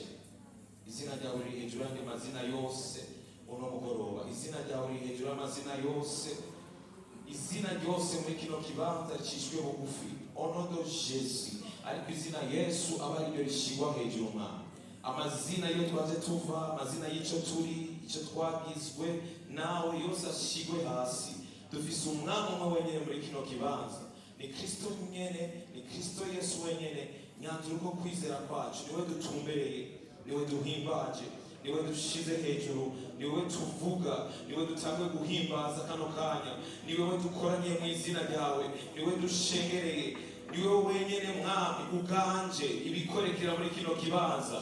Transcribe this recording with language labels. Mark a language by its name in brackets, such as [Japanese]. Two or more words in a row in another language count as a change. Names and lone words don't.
[Rundi] Izina ryawe riri hejuru y'andi mazina yose uno mugoroba. Izina ryawe riri hejuru y'amazina yose. Izina ryose muri kino kibanza ricishwe bugufi. Onodo Jesu. Ariko izina Yesu aba ariryo rishigwa hejuru Mwami. Amazina yo twaje tuva, amazina y'icyo turi, icyo twagizwe nawe yose ashigwe hasi. Dufise umwami umwe wenyene muri kino kibanza. Ni Kristo nyene, ni Kristo Yesu wenyene. Nyanzura uko kwizera kwacu, niwe dutumbereye, niwe duhimbaje, niwe dushize hejuru, niwe tuvuga, niwe dutanguye guhimbaza kano kanya, niwe dukoranye mu izina ryawe, niwe dushengereye, niwe wenyene Mwami uganje ibikorekera muri kino kibanza.